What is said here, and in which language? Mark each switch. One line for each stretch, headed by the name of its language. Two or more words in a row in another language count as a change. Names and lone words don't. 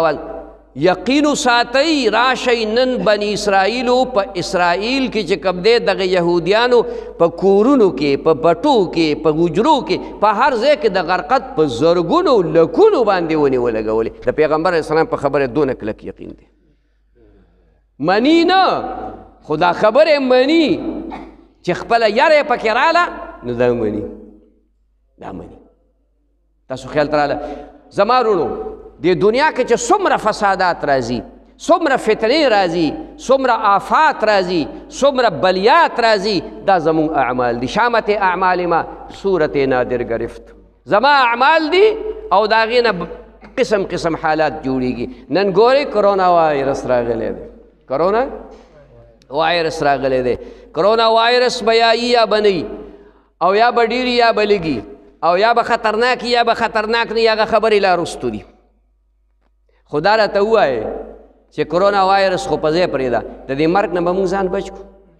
Pashto: اول یقینو ساتئ راشئ نن بني اسرائیلو په اسرائیل کې چې کوم دی دغه یهودیانو په کورونو کې په بټو کې په حجرو کې په هر ځای کې د غرقد په زرګونو لکونو باندې ونې ولګولې د پیغمبر علیه السلام په خبره دونه کلک یقین دی منی نه خو دا خبرې مني چې خپله یره یې پکې راله نو دا مني تاسو خیال ته راله زما وروڼو د دنیا کې چې څومره فسادات راځي څومره فتنې راځي څومره آفات راځي څومره بلیات راځي دا زمونږ اعمال دي
Persian: شامت اعمال ما صورت نادر گرفت
Pashto: زما اعمال دي او د هغې نه قسم قسم حالات جوړیږي نن ګورئ کرونا وایرس راغلی دی کرونا وایرس راغلی دی کرونا وایرس به یایي یا به نه او یا به ډېري یا به لږي او یا به خطرناک یا به خطرناک نه هغه خبرې لا رستو دي خدا راته ووایې چې کرونا وایرس خو په ځای پرېږده د دې مرګ نه به موږ ځان بچ کړو